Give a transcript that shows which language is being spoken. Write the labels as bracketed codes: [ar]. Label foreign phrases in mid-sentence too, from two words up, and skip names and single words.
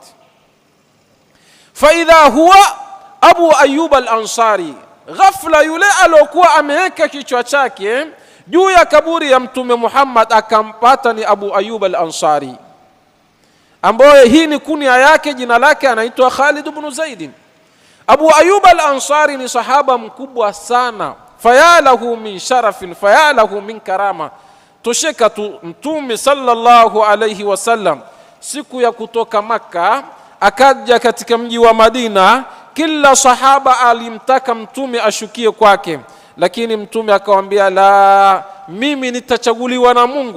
[ar] فإذا هو أبو أيوب الأنصاري, [sw] ghafla yule alokuwa ameweka kichwa chake juu ya kaburi ya Mtume Muhammad akampata ni Abu Ayyub al-Ansari. ambaye hii ni kunia yake, jina lake anaitwa Khalid ibn Zaid. Abu Ayyub al-Ansari ni sahaba mkubwa sana, [ar] فيا له من شرف، فيا له من كرامة. [sw] Tosheka tu Mtume [ar] صلى الله عليه وسلم [sw] siku ya kutoka Makka akaja katika mji wa Madina, kila sahaba alimtaka Mtume ashukie kwake, lakini Mtume akamwambia, la, mimi nitachaguliwa na Mungu.